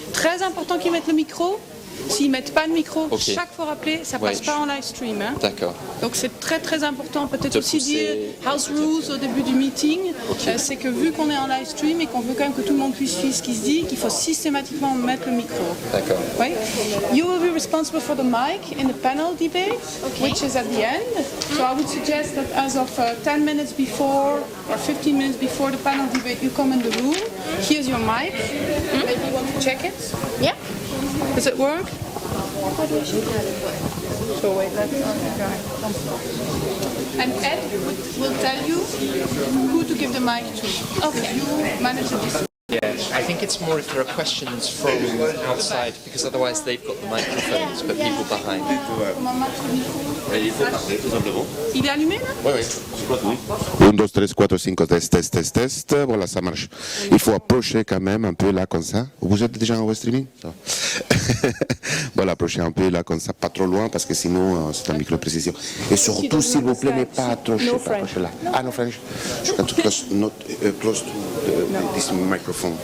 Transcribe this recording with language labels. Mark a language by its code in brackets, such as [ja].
[fr] Très important qu'ils mettent le micro. S'ils ne mettent pas le micro, Ok. chaque fois rappeler, ça ne Ouais, passe pas en live stream. Hein. D'accord. Donc c'est très très important. Peut-être De aussi pousser- dire [en] house rules [fr] au début du meeting. C'est que vu qu'on est en live stream et qu'on veut quand même que tout le monde puisse suivre ce qui se dit, qu'il faut systématiquement mettre le micro. D'accord. Oui. [en] You will be responsible for the mic in the panel debate, which is at the end. So I would suggest that as of 10 minutes before or 15 minutes before the panel debate, you come in the room. Here's your mic. Maybe you want to check it? Yeah. Does it work? So wait, let's. And Ed will tell you who to give the mic to. Okay. You manage it. Yeah, I think it's more if there are questions from outside, because otherwise they've got the microphones, but people behind. [fr] Comment mettre le micro? Il faut parler tout simplement. Il est allumé là? Oui, oui. 1, 2, 3, 4, 5, test. Voilà, ça marche. Il faut approcher quand même un peu là comme ça. Vous êtes déjà en web streaming? Ça va. Voilà, approchez un peu là comme ça, pas trop loin parce que sinon c'est un micro précision. Et surtout, s'il vous plaît, ne pas approcher là. [en] Ah, no French. You can close, not, close to this microphone.